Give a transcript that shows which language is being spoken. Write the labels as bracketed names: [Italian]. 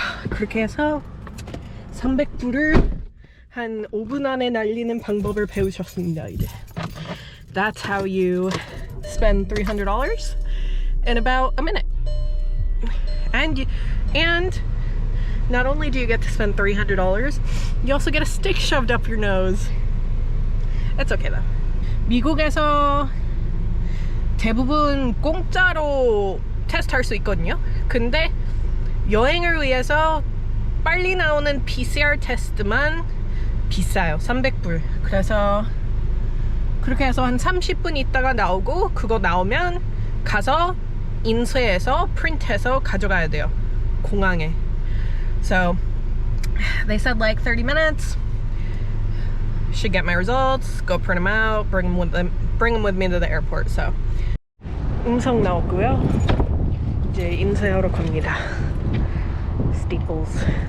[Korean] 그렇게 해서 300불을 한 5분 안에 날리는 방법을 배우셨습니다. 이제 [English] That's how you spend $300 in about a minute. And not only do you get to spend $300, you also get a stick shoved up your nose. It's okay though. [Korean] 미국에서 대부분 공짜로 테스트할 수 있거든요. 근데 여행을 위해서 빨리 나오는 PCR 테스트만 비싸요. 300불. 그래서 그렇게 해서 한 30분 있다가 나오고 그거 나오면 가서 인쇄해서 프린트해서 가져가야 돼요. 공항에. [English] So they said like 30 minutes. Should get my results, go print them out, bring them with me to the airport. [Korean] So 음성 나왔고요. 이제 인쇄하러 갑니다. Staples.